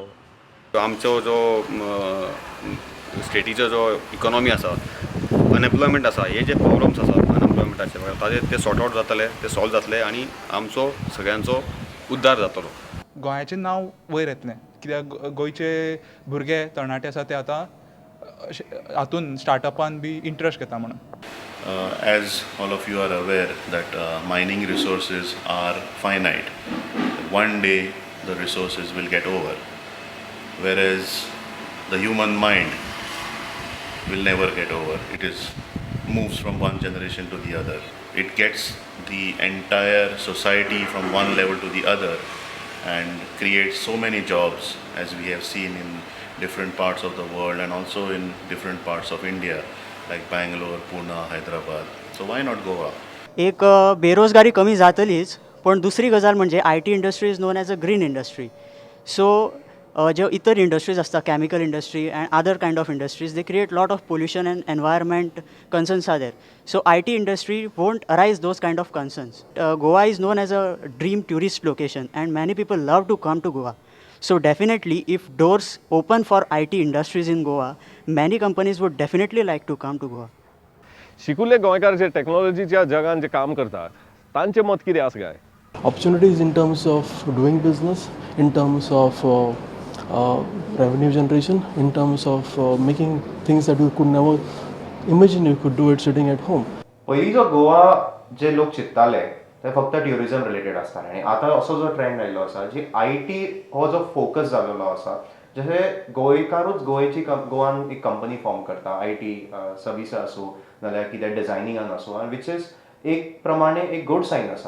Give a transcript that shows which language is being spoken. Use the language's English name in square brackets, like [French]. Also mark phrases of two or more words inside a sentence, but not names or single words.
[Konkani] आमचो जो स्टेटीचो जो इकॉनॉमी आसा, अनएम्प्लॉयमेंट आसा, हे जे प्रॉब्लम्स आसा अनएम्प्लॉयमेंटाचे ताजे ते [English] sort out [Konkani] जातले, ते सॉल्व जातले आनी आमचो सगळ्यांचो उद्धार जातलो. गोंयाचें नांव वयर येतलें कित्याक गोंयचे भुरगे तरणाटे आसा ते आतां हातून स्टार्टअपान बी इंट्रस्ट घेता म्हणून. [English] As all of you are aware that mining resources are finite. One day the resources will get over, whereas the human mind will never get over. It moves from one generation to the other. It gets the entire society from one level to the other and creates so many jobs, as we have seen in different parts of the world and also in different parts of India like Bangalore, Pune, Hyderabad. So why not Goa? [Konkani] एक बेरोजगारी कमी जातलीच, पण दुसरी गजाल म्हणजे [English] IT industry is known as a green industry. सो [Konkani] जे इतर इंडस्ट्रीज असतात, [English] chemical industry and other kind of industries, they create lot of pollution and environment concerns are there. So IT industry won't arise those kind of concerns. Goa is known as a dream tourist location and many people love to come to Goa. So definitely, if doors open for IT industries in Goa, many companies would definitely like to come to Goa. [Konkani] शिकुल्ले गोंयकार जे टॅक्नॉलॉजीच्या जगान जे काम करतात तांचें मत कितें आसा काय? [English] Opportunities in terms of doing business, in terms of revenue generation, in terms of making things that you could never imagine you could do it sitting at home. [Konkani] पयलींचो गोवा जे लोक चिंत्ताले ते फक्त [English] tourism related [Konkani] आसतालें आनी आतां असो जो ट्रेंड आयिल्लो आसा जी IT हो जो फोकस जाल्लो आसा जशें गोंयकारूच गोवान एक कंपनी फॉर्म करता [English] IT service [Konkani] आसूं नाल्यार कितें डिझायनिंगान आसूं आनी [English] which is [Konkani] एक प्रमाणे एक [English] good sign [Konkani] आसा.